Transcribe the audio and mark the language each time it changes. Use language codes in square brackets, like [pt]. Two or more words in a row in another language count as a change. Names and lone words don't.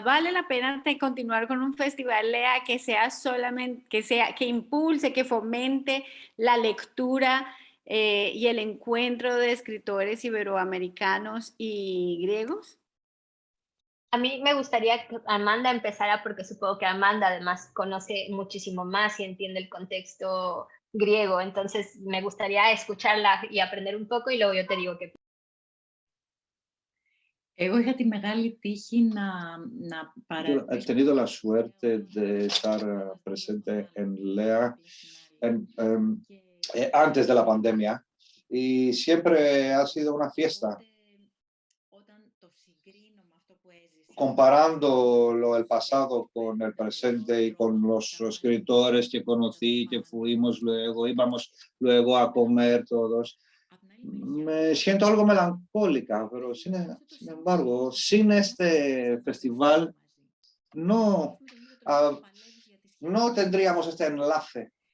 [es] ¿Vale la pena continuar con un festival Lea que sea solamente, que impulse, que fomente la lectura y el encuentro de escritores iberoamericanos y griegos? A mí me gustaría que Amanda empezara porque supongo que Amanda además conoce muchísimo más y entiende el contexto griego, entonces me gustaría escucharla y aprender un poco y luego yo te digo qué. [el] Εγώ είχα τη μεγάλη τύχη να [es] He tenido la suerte de estar presente en Lea antes de la pandemia y siempre ha sido una fiesta. Comparándolo el pasado con el presente y con los escritores que conocí, que fuimos luego, íbamos luego a comer todos, me siento algo melancólica, pero sin embargo, sin este festival no, no tendríamos este enlace.